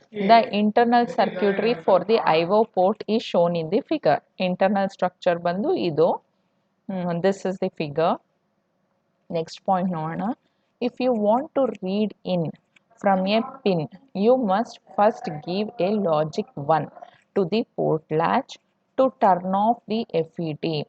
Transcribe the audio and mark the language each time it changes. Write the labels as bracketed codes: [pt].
[en] The internal circuitry for the IO port is shown in the figure. Internal structure [kn] ಬಂದು ಇದು. [en] This is the figure. Next point ನೋಡೋಣ. If you want to read in from a pin, you must first give a logic 1 to the port latch to turn off the FET.